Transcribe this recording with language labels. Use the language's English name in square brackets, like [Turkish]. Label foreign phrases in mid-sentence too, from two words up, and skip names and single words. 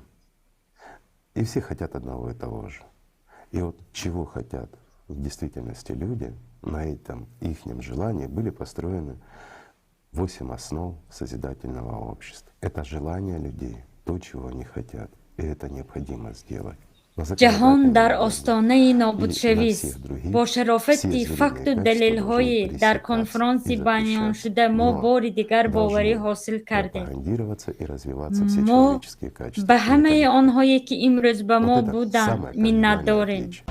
[Russian] И все хотят одного и того же. И вот чего хотят в действительности люди, на этом ихнем желании были построены 8 основ созидательного общества. Это желание людей, то, чего они хотят, и это необходимо сделать. [Tajik] ҷаҳон дар остонаи нобудшавист. Бо шарофати факту далелҳои дар конфронси байёншуда мо бори дигар боварӣ ҳосил кардем. Мо ба ҳамаи онҳое ки имрӯз ба мо буданд миннатдорем.